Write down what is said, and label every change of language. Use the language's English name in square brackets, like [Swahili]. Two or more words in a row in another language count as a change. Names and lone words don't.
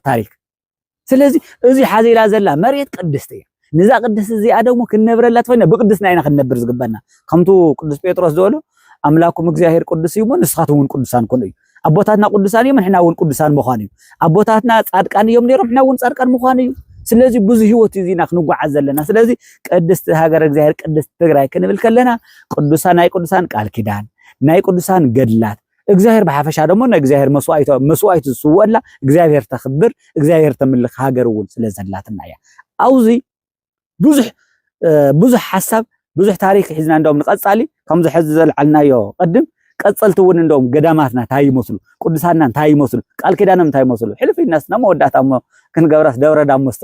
[Tigrinya] ታሪክ ስለዚህ እዚ ሓዚላ ዘላ መሬት ቅድስት እያ ንዛ ቅድስት እዚኣ ደግሞ ክንነብረላ ትፈይና ብቅድስና ኢና ክንነብር ዝግበና ከምቱ ቅዱስ ጴጥሮስ ዝበሎ አምላኩም እግዚአብሔር ቅዱስ እዩ ንስኻትኩም ቅዱሳን ኮኑ እዩ አቦታትና ቅዱሳን እዮም ንሕና እውን ቅዱሳን ምዃን እዩ አቦታትና ጻድቃን እዮም ነይሮም ንሕና እውን ጻድቃን ምዃን እዩ ስለዚህ ብዙ ህይወት እዚና ክንጓዓዝ ዘለና ስለዚህ ቅድስት ሃገር እግዚአብሔር ቅድስት ትግራይ ክንብል ከለና ቅዱሳን ናይ ቅዱሳን ቃል ኪዳን ናይ ቅዱሳን ገድላት እግዚአብሔር በሐፈሻ ደግሞ ናይ እግዚአብሔር መስዋዕቱ ዝስወላ እግዚአብሔር ተኽብር እግዚአብሔር ተምልኽ ሃገር እውን ስለዘላትና እያ አውዚ ብዙሕ ሓሳብ ብዙሕ ታሪክ ሒዝና እንደውም ንቀጻሊ ከምዚ ሕዚ ዘልዓልናዮ ቅድም ቀጸልቲ እውን እንደውም ገዳማትና እንታይ ይመስሉ ቅዱሳንና እንታይ ይመስሉ ቃል ኪዳኖም እንታይ ይመስሉ ሕልፊናስ ነመወዳእታ እሞ ክንገብራስ ደብረ ዳሞ